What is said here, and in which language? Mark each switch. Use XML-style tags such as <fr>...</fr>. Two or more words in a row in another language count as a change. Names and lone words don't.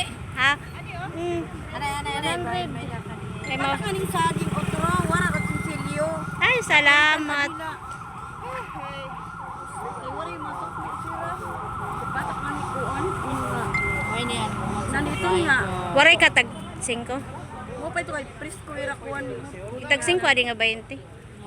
<war>Ha? Anay. Kay mo. Kaning saging otro, wala ka sinsilyo. Ay, salamat.</war> <tl>Nandito nga.</tl> <war>Waray ka tag 5. Mo pa ito kay presko ira kuan. Tag 5 adi nga 20.</war>